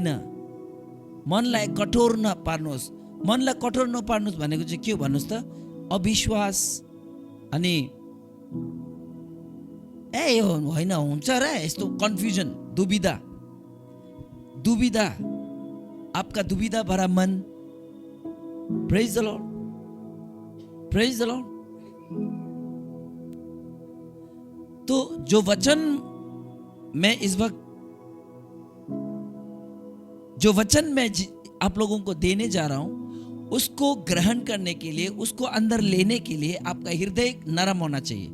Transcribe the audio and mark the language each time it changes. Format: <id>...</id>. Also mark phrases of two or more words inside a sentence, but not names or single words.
<ne>मनलाई कठोर नपार्नुहोस्। मनलाई कठोर नपार्नुहोस् भनेको चाहिँ के हो भन्नुहोस् त? अविश्वास अनि यो होइन, हुन्छ र यस्तो कन्फ्युजन, दुविधा,</ne> <hi>आपका दुविधा भरा मन।</hi> <en>Praise the Lord, praise the Lord.</en> <hi>तो जो वचन मैं इस वक्त आप लोगों को देने जा रहा हूं, उसको ग्रहण करने के लिए, उसको अंदर लेने के लिए आपका हृदय नरम होना चाहिए।</hi>